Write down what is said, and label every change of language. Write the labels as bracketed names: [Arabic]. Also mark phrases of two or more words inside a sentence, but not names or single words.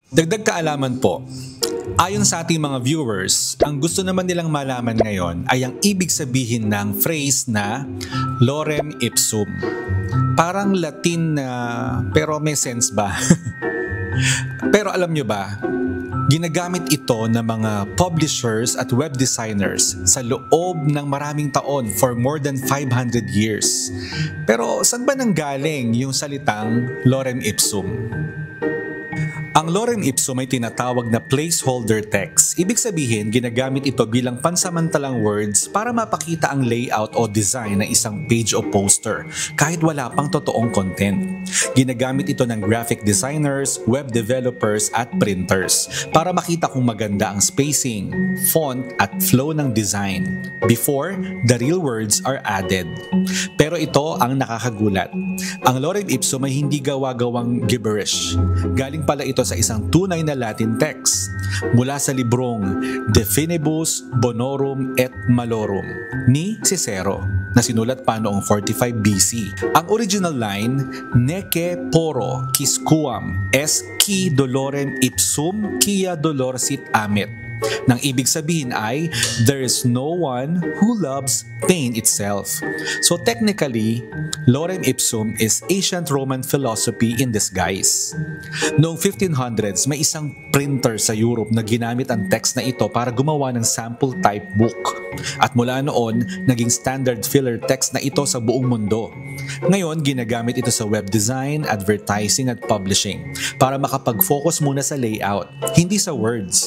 [Filipino] Dagdag kaalaman po, ayon sa ating mga viewers, ang gusto naman nilang malaman ngayon ay ang ibig sabihin ng phrase na [Latin] lorem ipsum. [Filipino] Parang Latin na pero may sense ba? Pero alam nyo ba, ginagamit ito ng mga publishers at [English] web designers [Filipino] sa loob ng maraming taon [English] for more than 500 years. [Filipino] Pero saan ba nanggaling yung salitang [Latin] lorem ipsum? [Filipino] Ang [Latin] lorem ipsum [Filipino] ay tinatawag na [English] placeholder text. [Filipino] Ibig sabihin, ginagamit ito bilang pansamantalang words para mapakita ang layout o design ng isang page o poster kahit wala pang totoong content. Ginagamit ito ng [English] graphic designers, web developers [Filipino] at printers para makita kung maganda ang spacing, font at flow ng design [English] before the real words are added. [Filipino] Pero ito ang nakakagulat. Ang [Latin] lorem ipsum [Filipino] ay hindi gawa-gawang gibberish. Galing pala ito sa isang tunay na Latin text mula sa librong De Finibus Bonorum et Malorum ni Cicero na sinulat pa noong 45 BC. Ang original line, [Latin] Nece poro quisquam est qui dolorem ipsum quia dolor sit amet. [Filipino] Nang ibig sabihin ay, [English] there is no one who loves pain itself. So technically, [Latin] lorem ipsum [English] is ancient Roman philosophy in disguise. [Filipino] Noong 1500s, may isang printer sa Europe na ginamit ang text na ito para gumawa ng [English] sample type book. [Filipino] At mula noon, naging [English] standard filler text [Filipino] na ito sa buong mundo. Ngayon, ginagamit ito sa [English] web design, [Filipino] advertising at publishing para makapag-focus muna sa layout, hindi sa words.